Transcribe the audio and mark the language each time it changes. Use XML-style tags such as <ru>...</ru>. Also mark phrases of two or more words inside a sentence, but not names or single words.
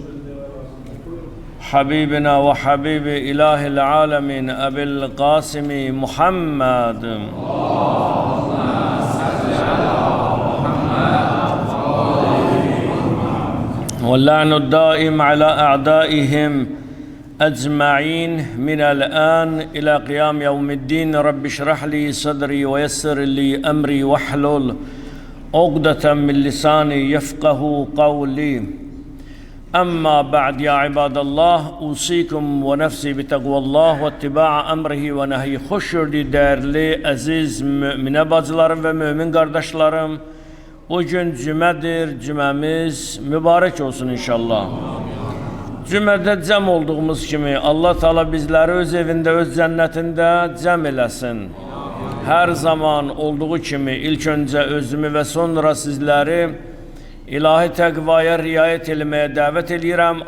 <ar>حبيبنا وحبيب إله العالمين أبي القاسم محمد واللعن الدائم على أعدائهم أجمعين من الآن إلى قيام يوم الدين. رب اشرح لي صدري ويسر لي أمري واحلل عقدة من لساني يفقه قولي. أما بعد يا عباد الله أوصيكم ونفسي بتقوى الله واتباع أمره ونهي.</ar> <tr>Hoş gördük değerli aziz mümin bacılarım ve mümin kardeşlerim. Bugün cümedir, cümemiz mübarek olsun inşallah.</tr> <az>Cümlədə cəm olduğumuz kimi Allah Teala bizləri öz evində, öz cənnətində cəm eləsin. Hər zaman olduğu kimi ilk öncə özümü və sonra sizləri ilahi təqvaya riayət eləməyə dəvət edirəm.</az>